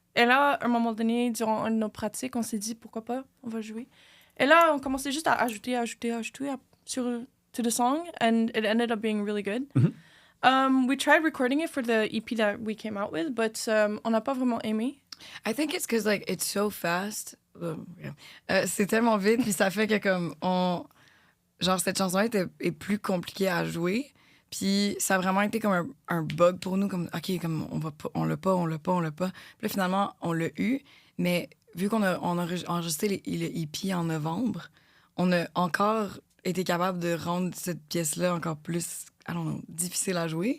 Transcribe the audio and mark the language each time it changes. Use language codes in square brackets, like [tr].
[fr] Et là, à un moment donné, durant une de nos pratiques, on s'est dit, pourquoi pas, on va jouer. Et là, on commençait juste à ajouter [en] to the song. And it ended up being really good. We tried recording it for the EP that we came out with, but [fr] on n'a pas vraiment aimé. [en] I think it's because like it's so fast. [fr] C'est tellement vite puis ça fait que comme genre cette chanson est plus compliquée à jouer. Puis ça a vraiment été comme un bug pour nous comme OK comme on l'a pas. Puis là, finalement on l'a eu, mais vu qu'on a enregistré le EP en novembre, on a encore été capable de rendre cette pièce-là encore plus difficile à jouer.